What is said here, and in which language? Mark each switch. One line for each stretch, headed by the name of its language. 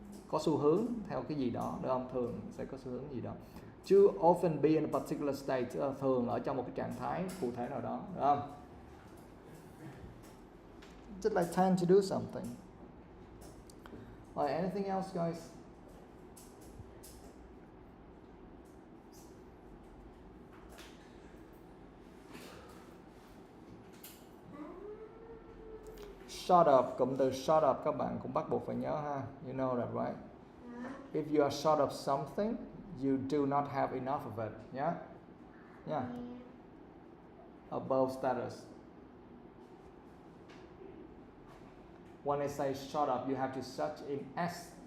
Vietnamese: Có xu hướng theo cái gì đó, được không? Thường sẽ có xu hướng gì đó.
English: To often be in a particular state,
Vietnamese: thường ở trong một cái trạng thái cụ thể nào đó, được không?
English: Just like tend to do something. Alright, anything else, guys?
Vietnamese: Shut up, cụm từ shut up các bạn cũng bắt buộc phải nhớ ha.
English: You know that, right? If you are short of something, you do not have enough of it. Yeah? Yeah. Above status. When I say shut up, you have to search in S.